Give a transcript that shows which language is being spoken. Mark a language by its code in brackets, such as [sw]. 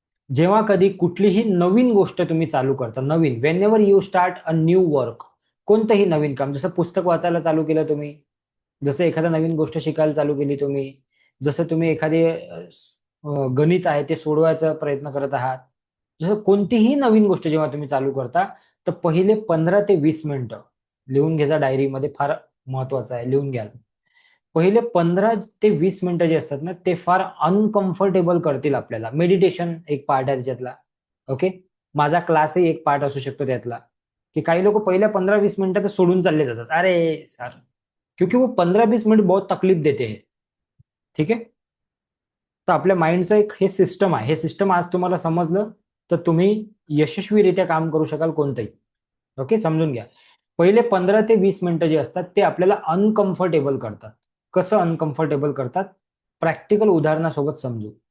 [mr] जेव्हा कधी कुठलीही नवीन गोष्ट तुम्ही चालू करता, नवीन, [en] whenever you start a new work, [mr] कोणतंही नवीन काम, जसं पुस्तक वाचायला चालू केलं तुम्ही, जसं एखादा नवीन गोष्ट शिकायला चालू केली तुम्ही, जसं तुम्ही एखादे गणित आहे ते सोडवायचा प्रयत्न करत आहात, जसं कोणतीही नवीन गोष्ट जेव्हा तुम्ही चालू करता, तर पहिले 15 ते 20 मिनिटं लिहून घ्यायचा डायरीमध्ये, फार महत्वाचं आहे, लिहून घ्या. पहिले 15 ते 20 मिनिटं जे असतात ना, ते फार अनकम्फर्टेबल करतील आपल्याला. मेडिटेशन एक पार्ट आहे त्याच्यातला. ओके. माझा क्लासही एक पार्ट असू शकतो त्यातला, की काही लोक पहिल्या 15-20 मिनिटात सोडून चालले जातात. [hi] अरे सर, क्योंकि वो 15-20 मिनिट बहुत तकलीफ देते हैं. [mr] ठीक आहे. तर आपल्या माइंडचं एक हे सिस्टम आहे. हे सिस्टम आज तुम्हाला समजलं तर तुम्ही यशस्वीरित्या काम करू शकाल कोणतंही. ओके, समजून घ्या. पहिले 15 ते 20 मिनिटं जे असतात ते आपल्याला अनकम्फर्टेबल करतात. कसं अनकम्फर्टेबल करतात? प्रॅक्टिकल उदाहरणासोबत समजू.